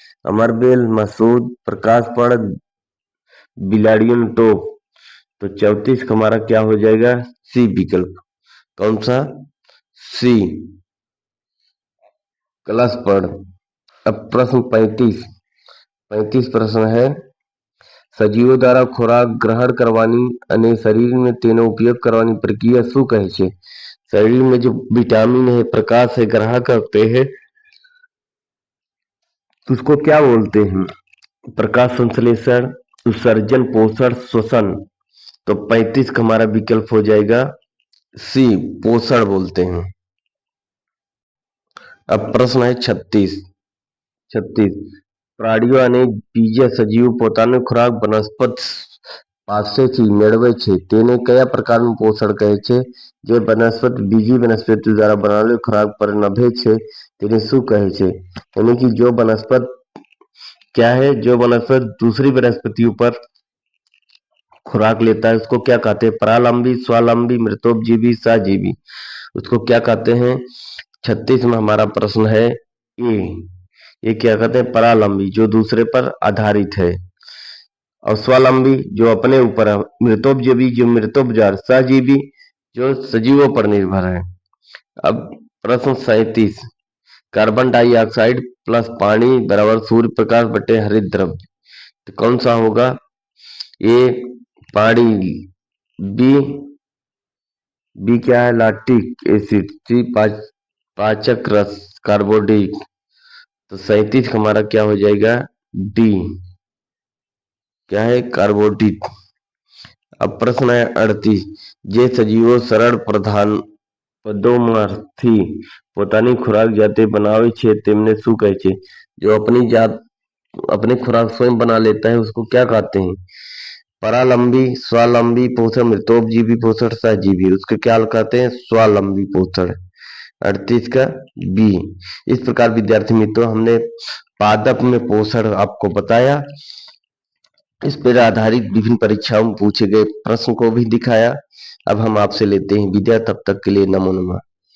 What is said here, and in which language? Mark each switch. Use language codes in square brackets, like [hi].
[hi] अमरबेल, मसूद, प्रकाश पर्ण, बिलाड़ियों टोप। तो 34 का हमारा क्या हो जाएगा? सी, विकल्प। कौन सा? सी, कलश पर्ण। अब प्रश्न 35। 35 प्रश्न है। [gu] સજીવો દ્વારા ખોરાક ગ્રહણ કરવાની અને શરીરને તેનો ઉપયોગ કરવાની પ્રક્રિયા શું કહે છે? [hi] शरीर में जो विटामिन है, प्रकाश है, ग्रहण करते हैं, तो उसको क्या बोलते हैं? प्रकाश संश्लेषण, उत्सर्जन, पोषण, श्वसन। तो 35 का हमारा विकल्प हो जाएगा सी, पोषण बोलते हैं। अब प्रश्न है 36। [gu] પ્રાણીઓ અને બીજા સજીવો પોતાનો ખોરાક વનસ્પતિ પાસેથી મેળવે છે તેને કયા પ્રકારનું પોષણ કહે છે? જે વનસ્પતિ બીજી વનસ્પતિ દ્વારા બનાવેલ ખોરાક પર નભે છે તેને શું કહે છે? [hi] यानी कि जो वनस्पति क्या है, जो वनस्पति दूसरी वनस्पतियों पर खुराक लेता है उसको क्या कहते हैं? परालंबी, स्वावलंबी, मृतोपजीवी, सहजीवी। उसको क्या कहते हैं? 36 में हमारा प्रश्न है ए, ये क्या कहते हैं? परालंबी, जो दूसरे पर आधारित है। और स्वावलंबी जो अपने ऊपर है। मृतोपजीवी जो मृतोपजार, सहजीवी जो सजीवों पर निर्भर है। अब प्रश्न 37, कार्बन डाइऑक्साइड प्लस पानी बराबर सूर्य प्रकाश बटे हरित द्रव्य। तो कौन सा होगा? ए पानी, बी क्या है? लैक्टिक एसिड, सी पाचक रस, कार्बोडिक। तो 37 का हमारा क्या हो जाएगा? डी, क्या है? कार्बोडिक। अब प्रश्न है [gu] 38, જે સજીવો સરળ પદોમાંથી પોતાની ખોરાક જાતે બનાવે છે તેમને શું કહે છે? [hi] जो अपनी खुराक स्वयं बना लेता है उसको क्या कहते हैं? परालंबी, स्वावलंबी पोषण, मृतोपजीवी पोषण, सहजीवी। उसको क्या कहते हैं? स्वावलंबी पोषण। 38 का बी। इस प्रकार विद्यार्थी मित्रों हमने पादप में पोषण आपको बताया, इस पर आधारित विभिन्न परीक्षाओं में पूछे गए प्रश्न को भी दिखाया। अब हम आपसे लेते हैं विदा, तब तक के लिए नमो नमः।